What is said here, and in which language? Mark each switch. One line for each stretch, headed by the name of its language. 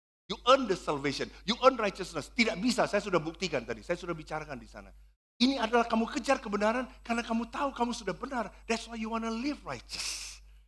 English: You earn the salvation, you earn righteousness.
Indonesian: Tidak bisa, saya sudah buktikan tadi, saya sudah bicarakan di sana. Ini adalah kamu kejar kebenaran karena kamu tahu kamu sudah benar.
English: That's why you wanna live righteous.